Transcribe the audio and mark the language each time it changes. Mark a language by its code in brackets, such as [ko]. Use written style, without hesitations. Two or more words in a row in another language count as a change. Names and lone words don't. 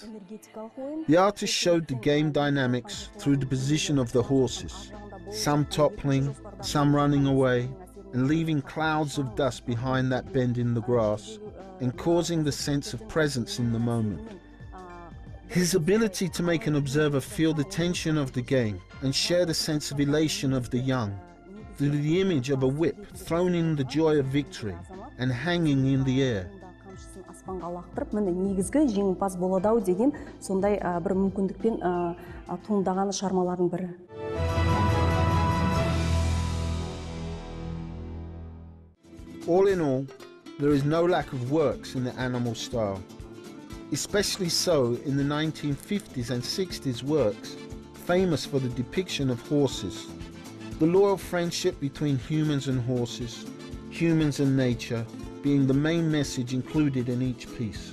[en] The artist showed the game dynamics through the position of the horses, some toppling, some running away, and leaving clouds of dust behind that bend in the grass, and causing the sense of presence in the moment. His ability to make an observer feel the tension of the game and share the sense of elation of the young, through the image of a whip thrown in the joy of victory and hanging in the air. [kk] Аспанға лақтырып, міне негізгі жеңімпаз болады-ау деген сондай бір мүмкіндікпен туындаған шығармалардың бірі. [en] All in all, there is no lack of works in the animal style, especially so in the 1950s and 60s works famous for the depiction of horses, the loyal friendship between humans and horses, humans and nature being the main message included in each piece.